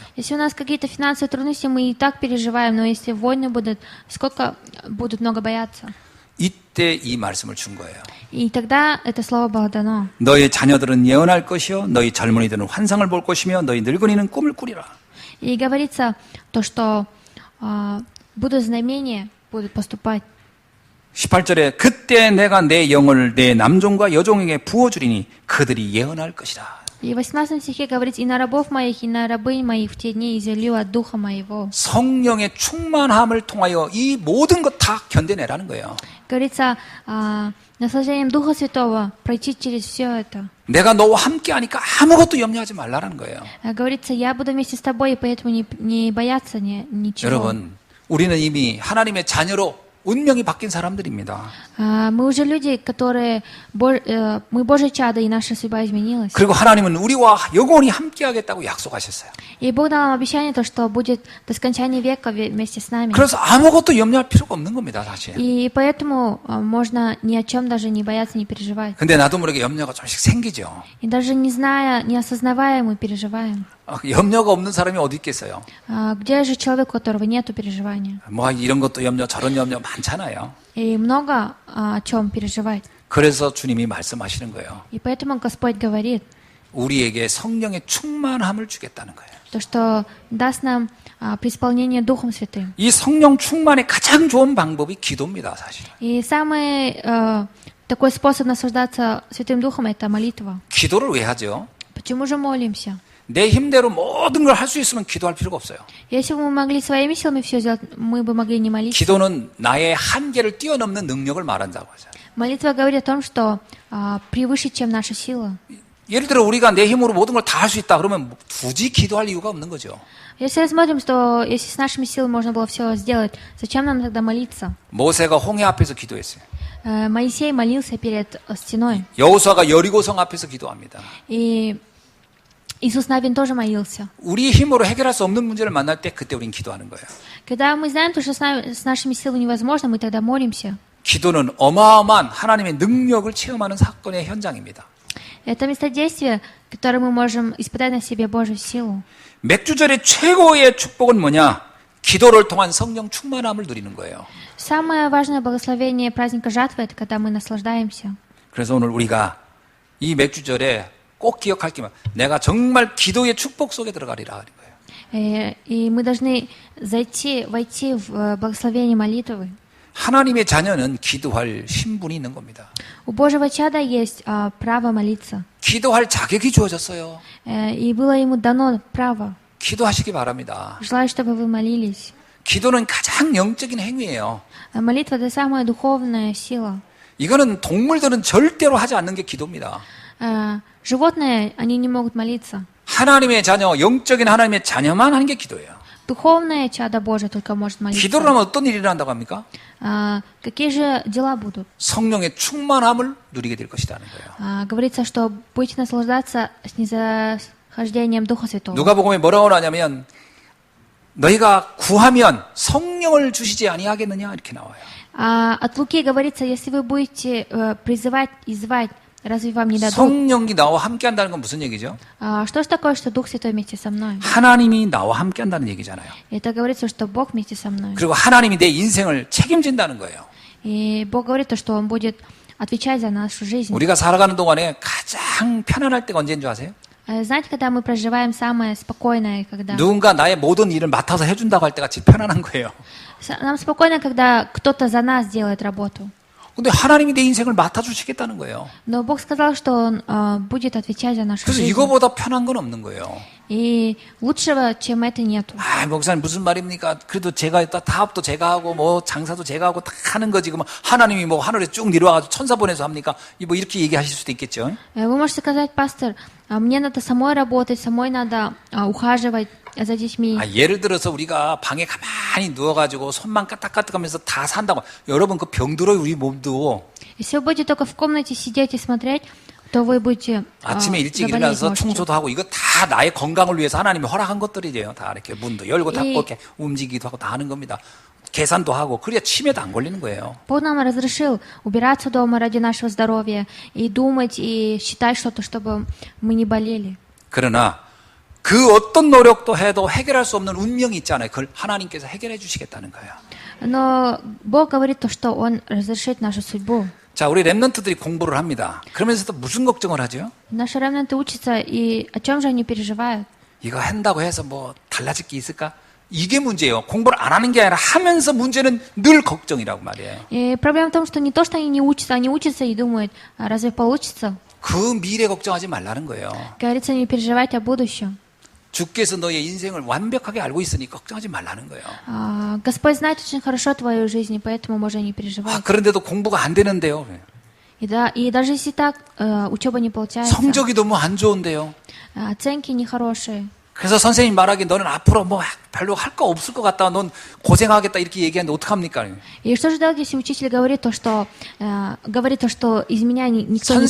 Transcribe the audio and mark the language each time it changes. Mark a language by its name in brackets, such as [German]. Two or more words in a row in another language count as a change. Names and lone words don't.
[Russian] Если у нас какие-то финансовые трудности, мы и так переживаем, но если войны будут, сколько будут много бояться. [Korean] 이때 이 말씀을 준 거예요. [Russian] И тогда это слово было дано. [Korean] 너희 자녀들은 예언할 것이요 너희 젊은이들은 환상을 볼 것이며 너희 늙은이는 꿈을 꾸리라. [Russian] И говорится то, что будут знамения, будут поступать. [Korean] 18절에 그때 내가 내 영을 내 남종과 여종에게 부어주리니 그들이 예언할 것이다. [Russian] И в 18 стихе говорится, и на рабов моих, и на рабынь моих в те дни изелью от духа моего. [Korean] 성령의 충만함을 통하여 이 모든 것 다 견뎌내라는 거예요. [Russian] Говорится, наслаждением Духа Святого пройти через все это. [Korean] 내가 너와 함께 하니까 아무것도 염려하지 말라는 거예요. [Russian] Говорится, я буду вместе с тобой, и поэтому не бояться ничего. [Korean] 여러분, 우리는 이미 하나님의 자녀로 운명이 바뀐 사람들입니다. [Russian] Мы уже люди, которые... Мы Божьи чада, и наша судьба изменилась. [Korean] 그리고 하나님은 우리와 영원히 함께 하겠다고 약속하셨어요. [Russian] И Бог дал нам обещание, то, что будет до скончания века вместе с нами. [Korean] 그래서 아무것도 염려할 필요가 없는 겁니다, 사실. [Russian] И поэтому можно ни о чем даже не бояться, не переживать. [Korean] 근데 나도 모르게 염려가 조금씩 생기죠. [Russian] И даже не зная, не осознавая, мы переживаем. [Korean] 염려가 없는 사람이 어디 있겠어요? [Russian] Где же человек, у которого нету переживания? [Korean] 이런 것도 염려, 저런 염려 많잖아요. [Russian] И много о чем переживать. [Korean] 그래서 주님이 말씀하시는 거예요. [Russian] И поэтому Господь говорит, [Korean] 우리에게 성령의 충만함을 주겠다는 거예요. [Russian] то, что даст нам преисполнение Духом Святым. [Korean] 이 성령 충만의 가장 좋은 방법이 기도입니다, 사실. [Russian] И самый такой способ наслаждаться Святым Духом – это молитва. [Korean] 기도를 왜 하죠? [Russian] Почему же молимся? [Korean] 내 힘대로 모든 걸 할 수 있으면 기도할 필요가 없어요. [Russian] Если бы мы могли своими силами все сделать, мы бы могли не молиться. [Korean] 기도는 나의 한계를 뛰어넘는 능력을 말한다고 하죠. [Russian] Молитва говорит о том, что превыше, чем наша сила. [Korean] 예를 들어 우리가 내 힘으로 모든 걸 다 할 수 있다 그러면 굳이 기도할 이유가 없는 거죠. [Russian] Если рассмотрим, что если с нашими силами можно было все сделать, зачем нам тогда молиться? [Korean] 모세가 홍해 앞에서 기도했어요. [Russian] Моисей молился перед стеной. [Korean] 여호수아가 여리고성 앞에서 기도합니다. [Russian] И Иисус Навин тоже молился. [Korean] 우리 힘으로 해결할 수 없는 문제를 만날 때 그때 우린 기도하는 거예요. [Russian] Когда мы знаем, что с нашими силами невозможно, мы тогда молимся. [Korean] 기도는 어마어마한 하나님의 능력을 체험하는 사건의 현장입니다. [Russian] Это место действия, которое мы можем испытать на себе Божью силу. [Korean] 맥주절의 최고의 축복은 뭐냐? 기도를 통한 성령 충만함을 누리는 거예요. [Russian] Самое важное благословение праздника жатвы – это когда мы наслаждаемся. [Korean] 그래서 오늘 우리가 이 맥주절에 꼭 기억할 게 내가 정말 기도의 축복 속에 들어가리라 하는 거예요. [Russian] И мы должны войти в благословение молитвы. [Korean] 하나님의 자녀는 기도할 신분이 있는 겁니다. [Russian] У Божьего чада есть право молиться. [Korean] 기도할 자격이 주어졌어요. [Russian] И было ему дано право. [Korean] 기도하시기 바랍니다. [Russian] Желаю, чтобы вы молились. [Korean] 기도는 가장 영적인 행위예요. [Russian] Молитва — это самая духовная сила. [Korean] 이거는 동물들은 절대로 하지 않는 게 기도입니다. [Russian] Животные, они не могут молиться. [Korean] 하나님의 자녀, 영적인 하나님의 자녀만 하는 게 기도예요. [Russian] Духовное чадо Божие только может [Korean] 기도를 [Russian] молиться. [Korean] 하면 어떤 일이 일어난다고 합니까? [Russian] Какие же дела будут? [Korean] 성령의 충만함을 누리게 될 것이라는 거예요. [Russian] Говорится, что будете наслаждаться снисхождением Духа Святого. [Korean] 누가복음에 뭐라고 하냐면 너희가 구하면 성령을 주시지 아니하겠느냐 이렇게 나와요. [Russian] От Луки говорится, если вы будете призывать и звать, разве вам не дадут? [Korean] 성령이 나와 함께 한다는 건 무슨 얘기죠? [Russian] Что же такое, что Дух Святой вместе со мной? [Korean] 하나님이 나와 함께 한다는 얘기잖아요. [Russian] Это говорится, что Бог вместе со мной. [Korean] 그리고 하나님이 내 인생을 책임진다는 거예요. [Russian] И Бог говорит, что Он будет отвечать за нашу жизнь. [Korean] 우리가 살아가는 동안에 가장 편안할 때가 언제인 줄 아세요? [Russian] Знаете, когда мы проживаем самое спокойное, когда... [Korean] 누군가 나의 모든 일을 맡아서 해준다고 할 때가 제일 편안한 거예요. [Russian] Нам спокойно, когда кто-то за нас делает работу. [Korean] 근데 하나님이 내 인생을 맡아주시겠다는 거예요. [Russian] Но Бог сказал, что Он будет отвечать за нашу [Korean] 그래서 [Russian] жизнь. [Korean] 이거보다 편한 건 없는 거예요. [Russian] И лучшего, чем это, нету. [Korean] 아, 목사님 무슨 말입니까? 그래도 제가 타업도 제가 하고 뭐 장사도 제가 하고 다 하는 거지. 그러면 하나님이 뭐 하늘에 쭉 내려와가지고 천사 보내서 합니까? 뭐 이렇게 얘기하실 수도 있겠죠. [Russian] Вы можете сказать, пастор, мне надо самой работать, самой надо ухаживать за детьми. [Korean] 아, 예를 들어서 우리가 방에 가만히 누워가지고 손만 까딱까딱하면서 다 산다고. 여러분 그 병들어요 우리 몸도. [Russian] Если вы будете только в комнате сидеть и смотреть, то вы будете [Korean] 아침에 일찍 [Russian] заболеть [Korean] 일어나서 [Russian] можете. [Korean] 청소도 하고 이거 다 나의 건강을 위해서 하나님이 허락한 것들이래요. 다 이렇게 문도 열고 닫고 이- 이렇게 움직이기도 하고 다 하는 겁니다. 계산도 하고 그래야 치매도 안 걸리는 거예요. [Russian] Бог нам разрешил убираться дома ради нашего здоровья и думать, и считать что-то, чтобы мы не болели. [Korean] 그러나 그 어떤 노력도 해도 해결할 수 없는 운명이 있잖아요. 그걸 하나님께서 해결해 주시겠다는 거예요. [Russian] Но Бог говорит то, что Он разрешит нашу судьбу. [Korean] 자, 우리 랩런트들이 공부를 합니다. 그러면서도 무슨 걱정을 하죠? [Russian] Наши ремнанты учатся, и о чем же они переживают? [Korean] 이거 한다고 해서 뭐 달라질 게 있을까? 이게 문제예요. 공부를 안 하는 게 아니라 하면서 문제는 늘 걱정이라고 말이에요. [Russian] И проблема в том, что не то, что они не учатся, они учатся и думают, а разве получится? [Korean] 그 미래 걱정하지 말라는 거예요. [Russian] Говорится, не переживать о будущем. [Korean] 주께서 너의 인생을 완벽하게 알고 있으니 걱정하지 말라는 거예요. [Russian] Господь знает очень хорошо твою жизнь, и поэтому можно не 아, переживать. [Korean] 그런데도 공부가 안 되는데요. [Russian] И даже если так, учеба не получается, [Korean] 성적이 너무 안 좋은데요. [Russian] оценки нехорошие. [Korean] 그래서 선생님 말하기 너는 앞으로 뭐 별로 할 거 없을 것 같다. 넌 고생하겠다 이렇게 얘기하는데 어떡합니까? [Russian] И что же делать, если учитель говорит то, что из меня никто не